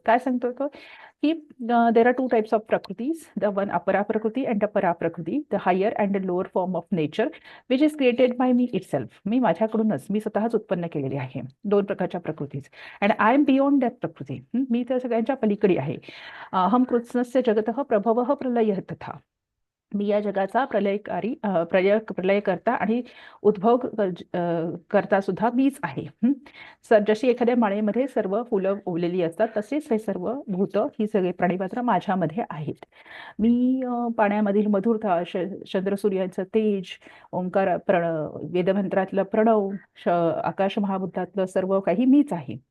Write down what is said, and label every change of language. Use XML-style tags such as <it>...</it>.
<mr>काय सांगतो तो की</mr> <en>There are 2 types of prakritis, the one apara prakriti and the para prakriti, the higher and the lower form of nature which is created by me itself.</en> <mr>मी माझ्याकडूनच मी स्वतःच उत्पन्न केलेली आहे 2 प्रकारच्या प्रकृतीज.</mr> <en>And I am beyond that prakriti.</en> <mr>मी त्या सगळ्यांच्या पलीकडे आहे.</mr> <sa>अहम कृत्स्नस्य जगतः प्रभवः प्रलयः तथा.</sa> <mr>मी या जगाचा प्रलयकारी प्रलयकर्ता आणि उद्भव करता सुद्धा मीच आहे. सर जशी एखाद्या माळेमध्ये सर्व फुलं उमलेली असतात तसेच हे सर्व भूत ही सगळे प्राणीमात्र माझ्यामध्ये आहेत. मी पाण्यामधील मधुरता, चंद्रसूर्याचं तेज, ओंकार वेदमंत्रातलं प्रणव, आकाश महाभूतातलं सर्व काही मीच आहे.</mr>